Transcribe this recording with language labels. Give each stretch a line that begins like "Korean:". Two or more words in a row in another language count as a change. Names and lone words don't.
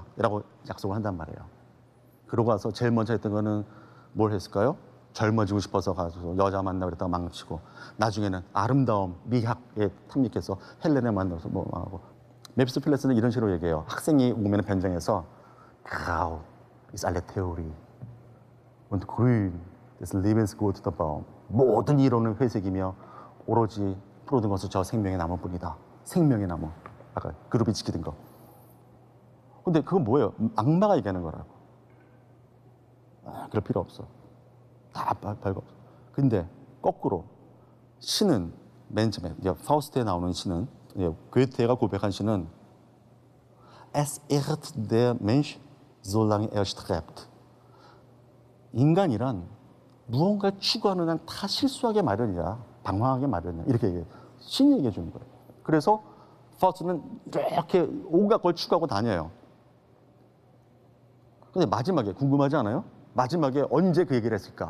Korean: 라고 약속을 한단 말이에요. 그러고 와서 제일 먼저 했던 거는 뭘 했을까요? 젊어지고 싶어서 가서 여자 만나고 그랬다가 망치고 나중에는 아름다움, 미학에 탐닉해서 헬렌을 만나서 뭐 하고 메피스토펠레스는 이런 식으로 얘기해요. 학생이 오면 변장해서
German: Grau ist alle Theorie und grün des Lebensgut der Baum.
Korean: 모든 이론은 회색이며 오로지 푸르른 것은 저 생명의 나무뿐이다. 생명의 나무. 아까 그룹이 지키던 거. 근데 그건 뭐예요? 악마가 얘기하는 거라고. 그럴 필요 없어. 다 별거 없어. 근데 거꾸로 신은 맨 처음에 파우스트에 나오는 신은 괴테가 고백한 신은
German: Es irrt der Mensch, solange er strebt.
Korean: 인간이란 무언가를 추구하는 한 다 실수하게 마련이야. 방황하게 마련이야. 이렇게 얘기해. 신이 얘기해 주는 거예요. 그래서 파우스트는 이렇게 온갖 걸 추구하고 다녀요. 근데 마지막에 궁금하지 않아요? 마지막에 언제 그 얘기를 했을까?